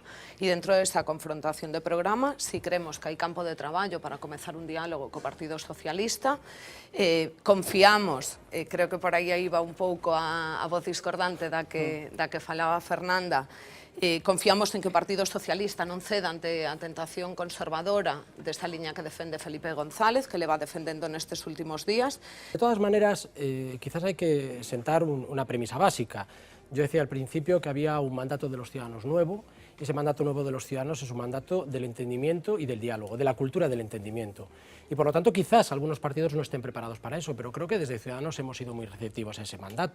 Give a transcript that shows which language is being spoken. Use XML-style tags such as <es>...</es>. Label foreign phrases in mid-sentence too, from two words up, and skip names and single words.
<gl>E dentro desa confrontación de programa, si creemos que hai campo de traballo para comezar un diálogo co Partido Socialista, confiamos, creo que por aí iba un pouco a voz discordante da que falaba Fernanda, confiamos en que o Partido Socialista non ceda ante a tentación conservadora desta liña que defende Felipe González, que le va defendendo nestes últimos días.</gl> <es>De todas maneras, quizás hay que sentar una premisa básica. Yo decía al principio que había un mandato de los ciudadanos nuevo, y ese mandato nuevo de los ciudadanos es un mandato del entendimiento y del diálogo, de la cultura del entendimiento. Y por lo tanto, quizás algunos partidos no estén preparados para eso, pero creo que desde Ciudadanos hemos sido muy receptivos a ese mandato.</es>